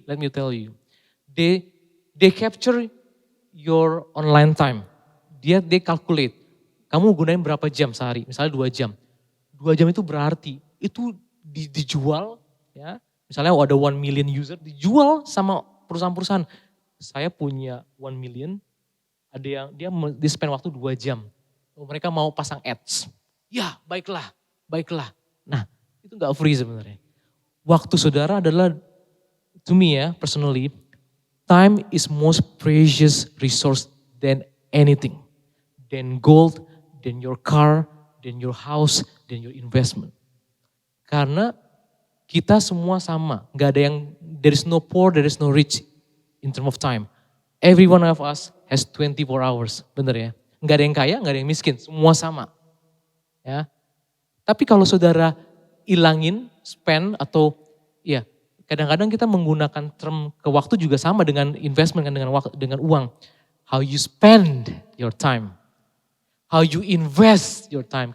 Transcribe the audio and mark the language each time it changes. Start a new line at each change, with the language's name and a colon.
English: Let me tell you, they capture your online time. They calculate.
Indonesian: Kamu gunain berapa jam sehari? Misalnya 2 jam. 2 jam itu berarti itu dijual. Ya, misalnya ada 1 million user dijual sama perusahaan-perusahaan. Saya punya 1 million, ada yang dia spend waktu 2 jam. Mereka mau pasang ads. Ya baiklah. Nah itu gak free sebenarnya. Waktu saudara adalah,
English: to me ya personally, time is most precious resource than anything. Than gold, than your car, than your house, than your investment.
Indonesian: Karena kita semua sama, gak ada yang,
English: there is no poor, there is no rich in terms of time. Every one of us has 24 hours,
Indonesian: bener ya. Gak ada yang kaya, gak ada yang miskin, semua sama. Ya. Tapi kalau saudara ilangin,
English: spend
Indonesian: atau ya kadang-kadang kita menggunakan term ke waktu juga sama dengan investment kan, dengan uang.
English: How you spend your time, how you invest your time.